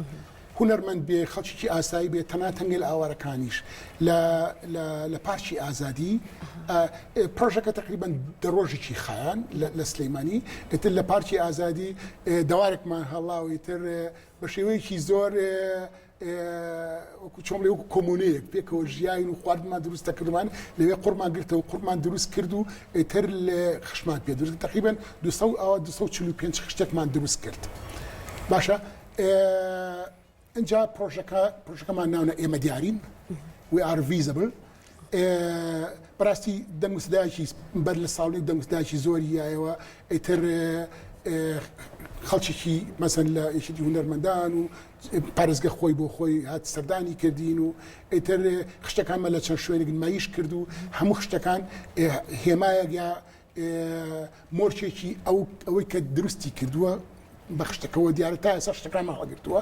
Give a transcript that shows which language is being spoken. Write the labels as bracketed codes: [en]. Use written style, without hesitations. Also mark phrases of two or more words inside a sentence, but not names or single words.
[ckb] هونەرمەند بێ خەڵکی ئاسایی بێ تەنها تەنگێل ئاوارەکانیش لە پارکی ئازادی پرۆژەکە تقریبان دەڕۆژێکی خایان لە سلەیمانی ئیتر لە پارکی ئازادی دەوارێکمان هەڵاوی تر بە شێوەیەکی زۆر چۆن لێ کۆمونەیەک پێکەوە ژیاین و خواردمان دروست دەکردمان لەوێ قورمان گرتەوە قورمان دروست کرد و ئیتر لە خشمان پێ دروست تقریبان 245 خشتێکمان دروست کرد. باشە اینجا پرۆژەکەمان ناونە ئێمە دیارین [en] we are visible [ckb] بەڕاستی دەنگوسدایکی بەر لە ساڵی دەنگوسدایکی زۆری یایەوە ئیتر خەڵکیی مەسەن لە یەکێتی هونەرمەندان و پارێزگە خۆی بۆ خۆی هات سەردانی کردین و ئیتر خشتەکانمە لە چەند شوێنێک نمایش کرد و هەموو خشتەکان هێمایەک یا مۆرچێکی ئەوەی کە دروستی کردووە بە خشتەکەەوە دیارە تا ئێستا شتەکانمان هەڵگرتووە.